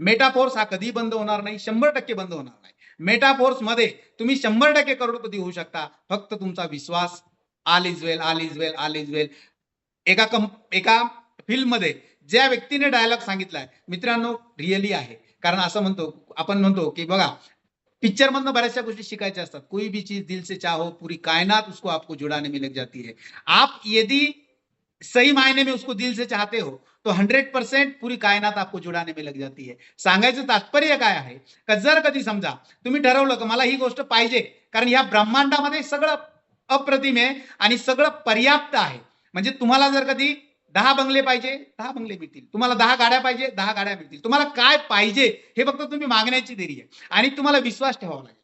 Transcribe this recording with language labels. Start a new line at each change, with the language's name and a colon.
Marathi: Metaphors हा कधी बंद होणार नाही, 100% बंद होणार नाही. मेटाफोर्स मध्ये तुम्ही 100% करोडपती होऊ शकता, फक्त तुमचा विश्वास.
English: All is well, all is well, all is well.
Marathi: एका फिल्म मध्ये ज्या व्यक्तीने डायलॉग सांगितलाय मित्रांनो, रिअली आहे. कारण असं आपण म्हणतो की बघा, पिक्चर मधनं बऱ्याचशा गोष्टी शिकायच्या असतात.
Hindi: कोई भी चीज दिल से चाहो, पूरी कायनात उसको आपको जुड़ाने में लग जाती है. आप यदि सही मायने में उसको दिल से चाहते हो, तो 100% पूरी कायनात आपको जुड़ाने में लग जाती है.
Marathi: सांगायचं तात्पर्य काय आहे का जर कधी समजा तुम्ही ठरवलं की मला ही गोष्ट पाहिजे, कारण ह्या ब्रह्मांडामध्ये सगळं अप्रतिम आहे आणि सगळं पर्याप्त आहे. म्हणजे तुम्हाला जर कधी 10 बंगले पाहिजे 10 बंगले मिळतील, तुम्हाला 10 गाड्या पाहिजे 10 गाड्या मिळतील. तुम्हाला काय पाहिजे हे फक्त तुम्ही मागण्याची देरी आहे आणि तुम्हाला विश्वास ठेवावा लागेल.